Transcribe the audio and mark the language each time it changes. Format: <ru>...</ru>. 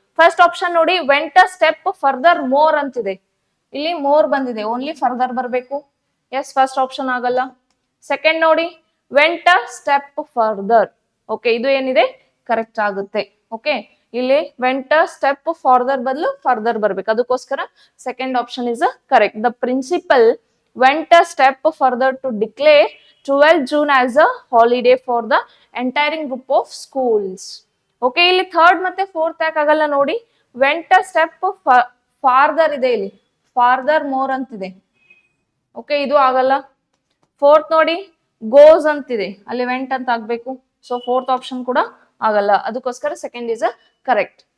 <kn>First option ನೋಡಿ,</kn> <en>went a step further more</en> <kn>ಅಂತಿದೆ, ಇಲ್ಲಿ ಮೋರ್ ಬಂದಿದೆ, ಓನ್ಲಿ ಫರ್ದರ್ ಬರಬೇಕು. ಎಸ್, ಫಸ್ಟ್ ಆಪ್ಷನ್ ಆಗಲ್ಲ. ಸೆಕೆಂಡ್ ನೋಡಿ,</kn> <en>Went a step further.</en> <kn>Okay, ಇದು ಏನಿದೆ ಕರೆಕ್ಟ್ ಆಗುತ್ತೆ. ಓಕೆ, ಇಲ್ಲಿ</kn> <en>went a step farther</en> <kn>ಬದಲು ಫರ್ದರ್ ಬರ್ಬೇಕು, ಅದಕ್ಕೋಸ್ಕರ second option is correct.</kn> <en>The principal went a step further to declare 12th June as a holiday for the entire group of schools.</en> <kn>Okay, ಇಲ್ಲಿ third ಮತ್ತೆ fourth ಯಾಕೆ ಆಗಲ್ಲ ನೋಡಿ,</kn> <en>went a step farther</en> <kn>ಇದೆ, ಇಲ್ಲಿ further more ಅಂತಿದೆ. Okay, ಇದು ಆಗಲ್ಲ. ಫೋರ್ತ್ ನೋಡಿ, ಗೋಸ್ ಅಂತಿದೆ, ಅಲ್ಲಿ ವೆಂಟ್ ಅಂತ ಆಗ್ಬೇಕು. ಸೊ ಫೋರ್ತ್ ಆಪ್ಷನ್ ಕೂಡ ಆಗಲ್ಲ, ಅದಕ್ಕೋಸ್ಕರ ಸೆಕೆಂಡ್ ಇಸ್ ಅ ಕರೆಕ್ಟ್.</kn>